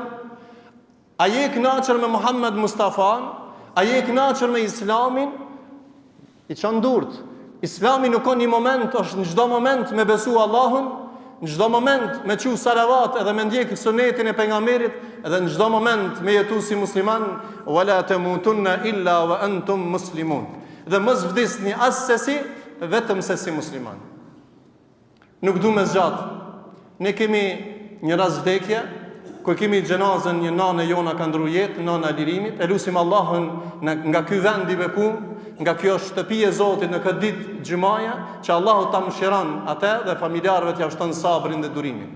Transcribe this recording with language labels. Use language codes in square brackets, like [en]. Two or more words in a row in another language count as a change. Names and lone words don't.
[sq] A je i kënaqur me Muhammed Mustafan? A je i kënaqur me Islamin? I çon durt. Islami nuk ka një moment, është në çdo moment me besu Allahun, në çdo moment me thu salavat edhe me ndjek sunetin e pejgamberit, edhe në çdo moment me jetu si musliman, [ar] ولا تموتن إلا وأنتم مسلمون. [sq] Dhe mos vdisni as sesi, vetëm se si musliman. Nuk du me zgjat. Ne kemi një rast vdekje, ku kemi xhenazën një nanë jona ka ndru jetë, nana e lirimit. E lutim Allahun nga ky vend i bekum, nga kjo shtëpi e Zotit në këtë ditë xhumaja, që Allahu ta mëshiron atë dhe familjarëve t'ia shton sabrin dhe durimin.